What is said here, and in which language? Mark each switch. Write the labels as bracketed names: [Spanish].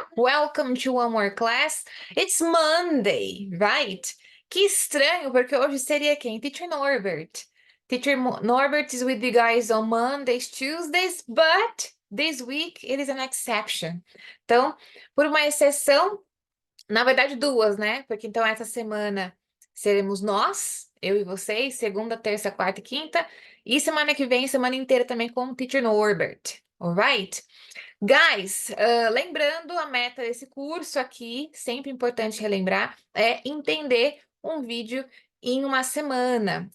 [English] Welcome to one more class. It's Monday, right? [Portuguese] Que estranho, porque hoje seria quem? [English] Teacher Norbert. Norbert is with you guys on Mondays, Tuesdays, but this week it is an exception. [Portuguese] Então, por uma exceção, na verdade duas, né? Porque então essa semana seremos nós, eu e vocês, segunda, terça, quarta e quinta, e semana que vem, semana inteira também com o Teacher Norbert, alright? Guys, lembrando a meta desse curso aqui, sempre importante relembrar, é entender um vídeo em uma semana.